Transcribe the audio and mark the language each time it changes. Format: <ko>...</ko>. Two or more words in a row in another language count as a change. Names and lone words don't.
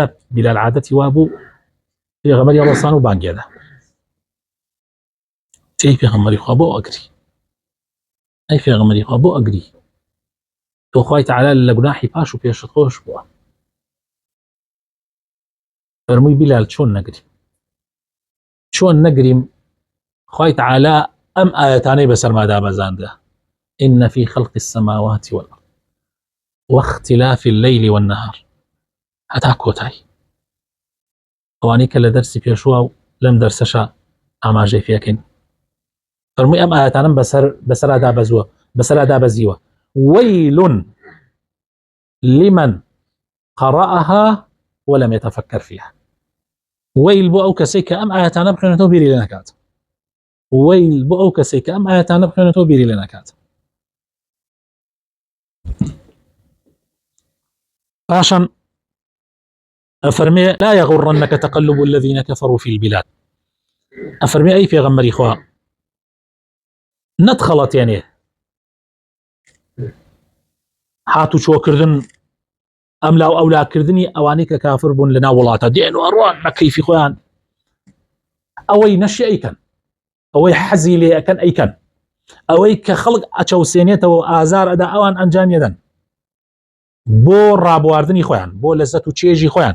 <ckb>بیلال عادەتی وا بوو پێغەمبەری هەڵەسان و بانگێدا، تێی پێغەمبەری خوا بۆ ئەگری، ئەی پێغەمبەری خوا بۆ ئەگری، تۆ خوای تەعالا لە گوناحی پاش و پێشت خۆش بووە. فەرمووی بیلال چۆن نەگریم، چۆن نەگریم؟ خوای تەعالا ئەم ئاەتانەی بەسەرما دابەزاندە:</ckb> <ar>إن في خلق السماوات والأرض واختلاف الليل والنهار،</ar> <ckb>هەتا کۆتایی ئەوانەی کە لە دەرسی پێشوە و لەم دەرسەشە ئاماژەی پێکەین. فەرمووی ئەم ئاەتانم بەسەرا دابەزیوە</ckb> <ar>ويل لمن قرأها ولم يتفكر فيها.</ar> <ckb>ويل بۆ ئەو کەسەی کە ئەم ئاەتانە بخوێنێتەوە بیری لێ نەکات، ويل بۆ ئەو کەسەی کە ئەم ئاەتانە بخوێنێتەوە بیری لێ نەکات. پاشان ئەفەرمێ</ckb> <ar>لا يغرنك تقلب الذين كفروا في البلاد.</ar> <ckb>ئەفەرمێ ئەی پێغەمبەری خوا نەتخەڵەتێنێ هاتو چۆکردن ئەم لاو ئەولاکردنی ئەوانەی کە کافر بوون لە ناو وڵاتە دێن و ئەڕوان بە کەیفی خۆیان، ئەوەی نەشی ئەیکەن، ئەوەی حەزی لێ ئەکەن ئەیکەن، ئەوەی کە خەڵک ئەچەوسێنێتەوە ئازار ئەدا ئەوان ئەنجام یەدەن بۆ ڕابواردنی خۆیان، بۆ لەزەت و چێژی خۆیان.</ckb>